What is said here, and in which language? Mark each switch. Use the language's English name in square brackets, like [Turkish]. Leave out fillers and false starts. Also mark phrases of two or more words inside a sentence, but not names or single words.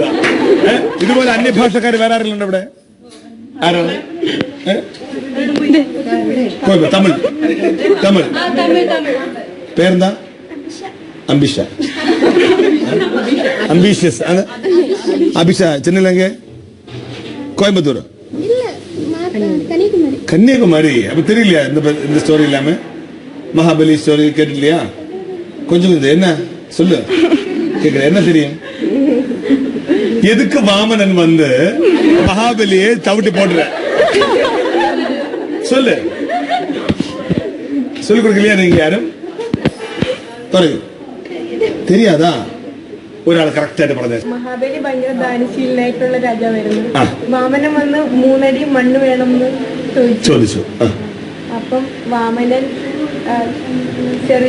[Malayalam] ഇതുപോലെ അന്യഭാഷക്കാർ വേറെ ആരെങ്കിലും ഇവിടെ? ആരാണ്? തമിഴ്. പേരെന്താ? അംബിഷ. അംബീഷ്യസ്. അഭിഷ. ചെന്നൈ, [Tamil] கோயம்புத்தூர், கன்னியாகுமரி. அப்ப தெரியலையா இந்த ஸ்டோரி இல்லாம? மகாபலி ஸ்டோரி கேட்டுலையா? கொஞ்சம் என்ன சொல்லு, கேக்குற. என்ன தெரியும்? எதுக்கு வாமனன் வந்து மகாபலியை தவிட்டு போடுற? சொல்லு. சொல்லிக் கொடுக்கலையா நீங்க யாரும்? [Malayalam] പറയൂ. தெரியாதா? ഒരാൾ കറക്റ്റ് ആയിട്ട് പറഞ്ഞത്. മഹാബലി ഭയങ്കര ദാനശീലനായിട്ടുള്ള രാജാവായിരുന്നു. വാമനൻ വന്ന് 3 അടി മണ്ണ് വേണമെന്ന് ചോദിച്ചു. അപ്പം വാമനൻ ചെറിയ